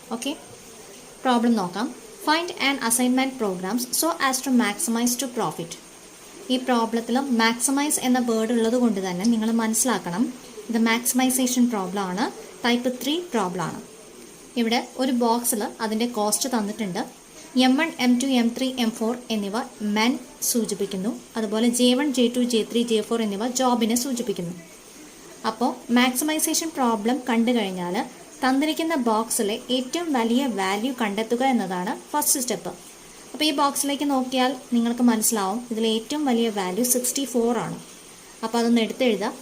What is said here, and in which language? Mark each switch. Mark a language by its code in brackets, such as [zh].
[ml] Okay, problem നോക്കാം. [en] Find and assignment programs so as to maximise to profit. [ml] ഈ പ്രോബ്ലത്തിൽ maximise എന്ന word ഉള്ളത് കൊണ്ട് തന്നെ നിങ്ങൾ മനസ്സിലാക്കണം, ഇത് മാക്സിമൈസേഷൻ പ്രോബ്ലം ആണ്, ടൈപ്പ് 3 പ്രോബ്ലം ആണ്. ഇവിടെ ഒരു ബോക്സിൽ അതിൻ്റെ കോസ്റ്റ് തന്നിട്ടുണ്ട്. M1, M2, M3, M4 എന്നിവ മെൻ സൂചിപ്പിക്കുന്നു. അതുപോലെ J1, J2, J3, J4 എന്നിവ ജോബിനെ സൂചിപ്പിക്കുന്നു. അപ്പോൾ മാക്സിമൈസേഷൻ പ്രോബ്ലം കണ്ടു കഴിഞ്ഞാൽ തന്നിരിക്കുന്ന ബോക്സിലെ ഏറ്റവും വലിയ വാല്യൂ കണ്ടെത്തുക എന്നതാണ് ഫസ്റ്റ് സ്റ്റെപ്പ്. അപ്പോൾ ഈ ബോക്സിലേക്ക് നോക്കിയാൽ നിങ്ങൾക്ക് മനസ്സിലാവും ഇതിലെ ഏറ്റവും വലിയ വാല്യൂ 64 ആണ്. അപ്പോൾ അതൊന്ന് എടുത്തെഴുതുക.